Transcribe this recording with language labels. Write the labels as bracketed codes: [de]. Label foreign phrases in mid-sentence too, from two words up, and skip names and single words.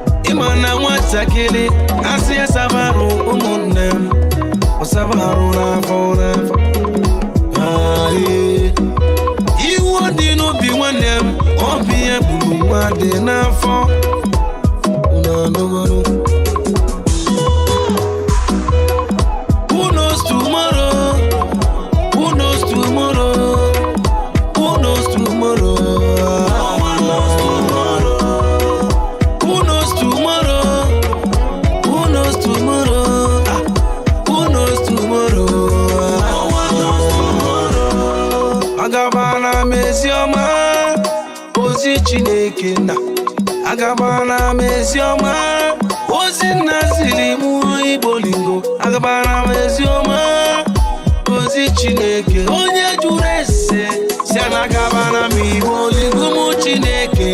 [ig] Ị ma na nwatakịrị, asị ya saba arụ, ụmụnne m, ọ saba arụ n'afọ, n'afọ. Ah, ee. Iwu dị n'obi nwanne m, ọ bụ ihe gburu nwa dị n'afọ. Unu anụgonu? [en] Who knows tomorrow? Who knows tomorrow? Who knows tomorrow? Who knows tomorrow? Who knows tomorrow? Ah, who knows tomorrow? Ah, who knows tomorrow? [ig] Agabana m eziọma, ozi Chineke nna. Agabana m eziọma, ozi nna ziri mụ Igbo lingo. Agabana m eziọma, ozi Chineke. Onye jụrụ ese, Si na gabara m Igbo, ligu m Chineke.